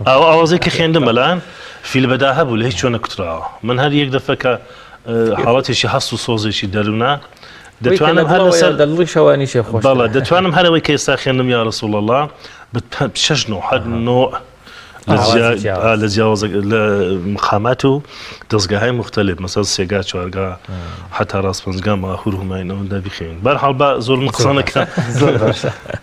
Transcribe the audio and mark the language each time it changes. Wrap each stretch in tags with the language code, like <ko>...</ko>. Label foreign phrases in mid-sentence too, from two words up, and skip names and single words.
<ckb>ئەو ئاوازێک کە خوێندم بەلان فیل بەدا هەبوو لە هیچ چۆن نەکوتراوە من هەر یەک دەفە کە حاڵەتێکی هەست و سۆزێکی دەروونە دەتوانم هەر لەسەر دڵی شەوانیشێ خۆش بەڵێ دەتوانم هەرەوەی کە ئێستا خوێندم</ckb> <ar>یا ڕەسوڵ الله</ar> <ckb>بە 6 9 لە جیاوازە لە مقامات و</ckb> <fa>دەستگاهای مختلف</fa> <ckb>مەسەڵ سێگا چوارگا حتا ڕاستپەنجگا ماهور هوماین ئەوەندا بیخوێن بەرحاڵ بە زۆر قسە نەکەم زۆر باشە</ckb>